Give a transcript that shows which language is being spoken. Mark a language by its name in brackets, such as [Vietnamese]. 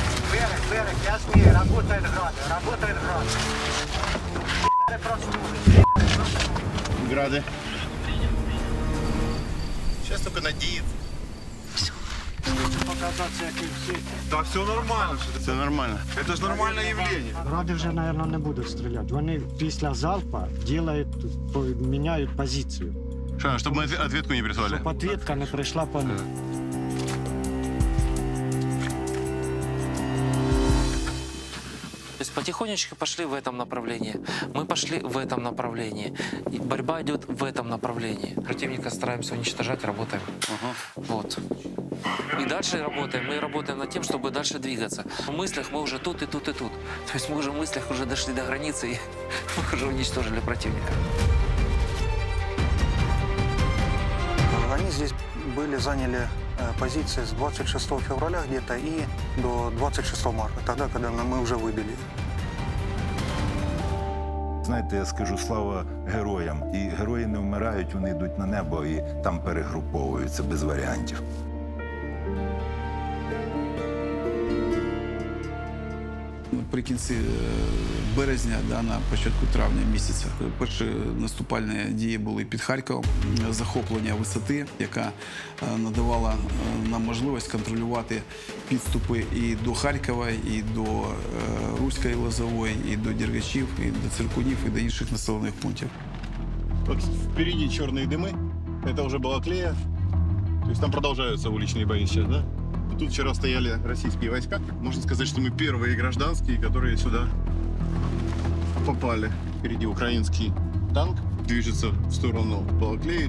[Russian] Берег, яснее, работает град. Грады. Сейчас только надеяться. Да все нормально. Все нормально. Это же нормальное явление. [Ukrainian] Гради вже, мабуть, не будуть стріляти. Вони після залпа міняють позицію. [Russian] Что, чтобы мы ответку не прислали? [Ukrainian] Щоб ответка не прийшла по них. [Russian] То есть потихонечку пошли в этом направлении. Мы пошли в этом направлении. И борьба идет в этом направлении. Противника стараемся уничтожать, работаем. Вот. И дальше работаем. Мы работаем над тем, чтобы дальше двигаться. В мыслях мы уже тут и тут и тут. То есть мы уже в мыслях уже дошли до границы и мы уже уничтожили противника. Они здесь заняли позиции с 26 февраля где-то и до 26 марта, тогда, когда мы уже выбили. [Ukrainian] Знаєте, я скажу слава героям. І герої не вмирають, вони йдуть на небо і там перегруповуються без варіантів. Наприкінці березня, на початку травня місяця, перші наступальні дії були під Харковом. Захоплення висоти, яка надавала нам можливість контролювати підступи і до Харкова, і до Руської Лозової, і до Дергачів, і до Циркунів, і до інших населених пунктів. [Russian] Вот впереди черные дымы. Это уже Балаклея. То есть там продолжаются уличные бои сейчас, да? Тут вчера стояли российские войска. Можно сказать, что мы первые гражданские, которые сюда попали. Впереди украинский танк движется в сторону Балаклеи.